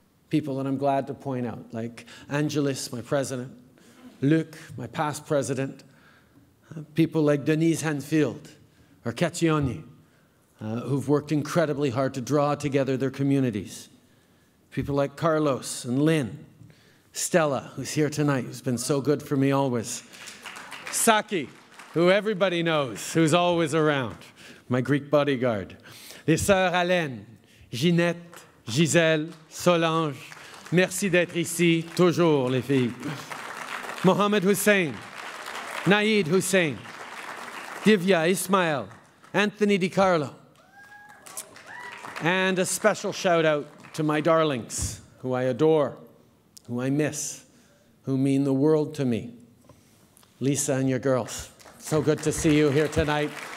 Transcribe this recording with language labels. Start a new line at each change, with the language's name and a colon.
English: People that I'm glad to point out, like Angelis, my president, Luc, my past president, people like Denise Hanfield or Kationi, who've worked incredibly hard to draw together their communities. People like Carlos and Lynn, Stella, who's here tonight, who's been so good for me always. Saki, who everybody knows, who's always around, my Greek bodyguard.
French: Les sœurs Alain, Ginette, Gisèle, Solange, merci d'être ici, toujours les filles.
English: Mohamed Hussein, Naïd Hussein, Divya, Ismail, Anthony DiCarlo, and a special shout out to my darlings, who I adore, who I miss, who mean the world to me. Lisa and your girls, so good to see you here tonight.